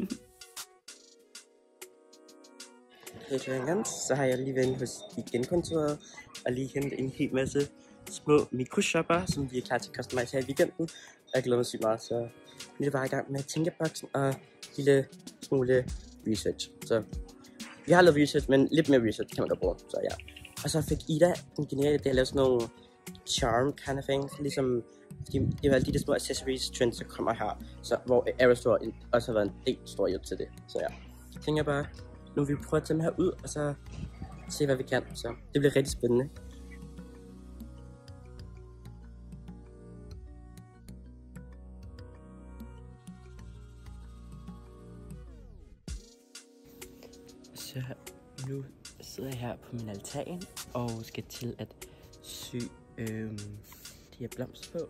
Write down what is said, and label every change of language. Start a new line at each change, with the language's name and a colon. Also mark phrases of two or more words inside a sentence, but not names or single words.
Danish: Så har jeg lige været hos Igen-kontoret og lige hentet en hel masse små mikroshopper, som vi er klar til at customize her i weekenden. Jeg glæder mig sygt meget, så vi er bare i gang med tænkeboksen og lille smule research. Så vi har lavet research, men lidt mere research kan man godt bruge, så ja. Og så fik Ida den geniale idé at lave sådan nogle
English: charm kind of things,
Danish: ligesom det er jo alle de små accessories trends, der kommer her, så hvor Aerostore også har været en del stor hjælp til det, så ja. Jeg tænker bare, nu vil vi prøve at tage dem her ud, og så se hvad vi kan, så det bliver rigtig spændende. Så nu sidder jeg her på min altan og skal til at sy de her blomster på.